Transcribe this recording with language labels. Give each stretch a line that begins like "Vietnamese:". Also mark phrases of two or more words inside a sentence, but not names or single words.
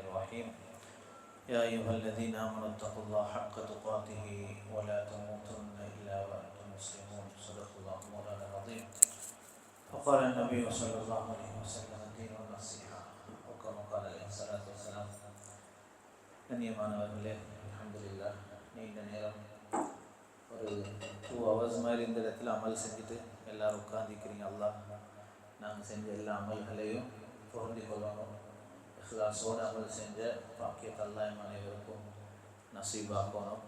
Arabic: الرحيم يا أيها الذين آمنوا اتقوا الله حق تقاته ولا تموتن إلا وأنتم مسلمون صدق الله مولانا العظيم وقال النبي صلى الله عليه وسلم الدين النصيحة وكما قال عليه الصلاة والسلام
Tamil: கண்ணியமானவர்களே அல்ஹம்துலில்லாஹ் நீண்ட நேரம் ஒரு 2 hours மாதிரி இந்த இடத்துல அமல் செஞ்சுட்டு எல்லோரும் உட்கார்ந்திருக்கிறீங்க. அல்லாஹ் நாங்கள் செஞ்ச எல்லா அமல்களையும் பொருந்தி கொள்ளணும். இஹ்லாஸோடு அமல் செஞ்ச பாக்கியத்தை அல்லாஹ் அனைவருக்கும் நசீபாக்கணும்.